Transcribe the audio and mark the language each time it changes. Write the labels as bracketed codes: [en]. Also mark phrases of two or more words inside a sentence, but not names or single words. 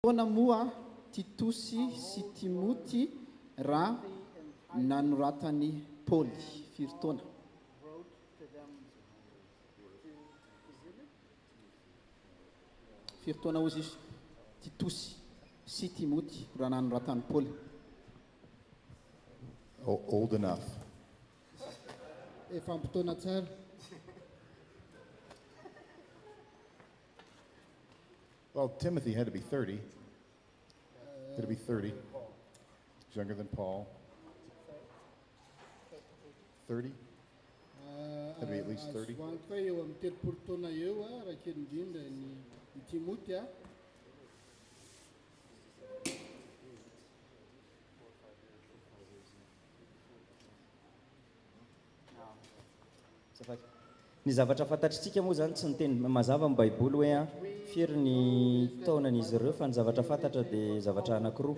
[mg] Taona moa Titosy sy Timoty raha nanoratany Paoly firy taona? Firy taona ozy izy Titosy sy Timoty raha nanoratany Paoly? [en] Old enough. [mg] Efa ampitoana tsara. [en] Well, Timothy had to be 30. Had to be 30. He's younger than Paul. 30? Had to be at least 30. [mg] Azoanto hoe eo amin'ny 30 taona eo raha kely indrindra ny Timoty a. Ny zavatra fantatritsika moa zany tsy niteny mazava amin'ny baiboly hoe firy ny taonan'izy ireo fa ny zavatra fantatra dia zavatra anankiroa.